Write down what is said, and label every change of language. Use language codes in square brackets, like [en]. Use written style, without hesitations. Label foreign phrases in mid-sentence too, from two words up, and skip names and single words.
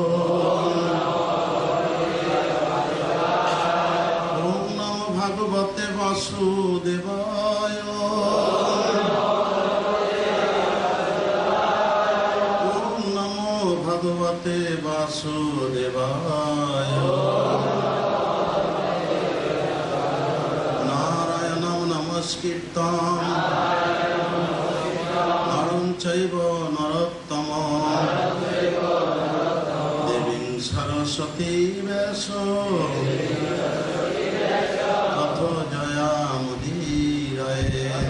[sa] ওম নমো ভগবতে বাসুদেবায়। ওম নমো ভগবতে বাসুদেবায়। নারায়ণং নমস্কৃত্যং নরং চৈব নরোত্তমং দেবীং সরস্বতী ব্যাসং ততো জয়ামুদীরয়ে।